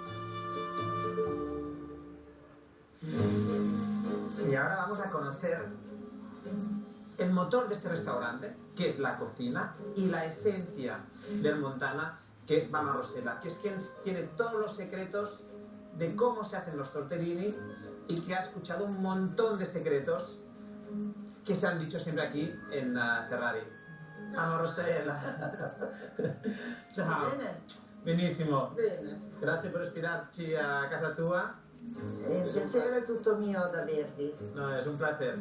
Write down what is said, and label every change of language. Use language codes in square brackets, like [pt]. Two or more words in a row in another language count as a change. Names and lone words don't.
[es] Y ahora vamos a conocer el motor de este restaurante, que es la cocina, y la esencia del Montana, que es Mama Rossella, que es quien tiene todos los secretos de cómo se hacen los tortellini y que ha escuchado un montón de secretos [it] che si hanno dicho sempre qui in Ferrari. Mama Rossella. Ciao. Bene. Benissimo. Bene. Grazie per ospitarci a casa tua. È un piacere tutto mio ad avervi. No, è un piacere.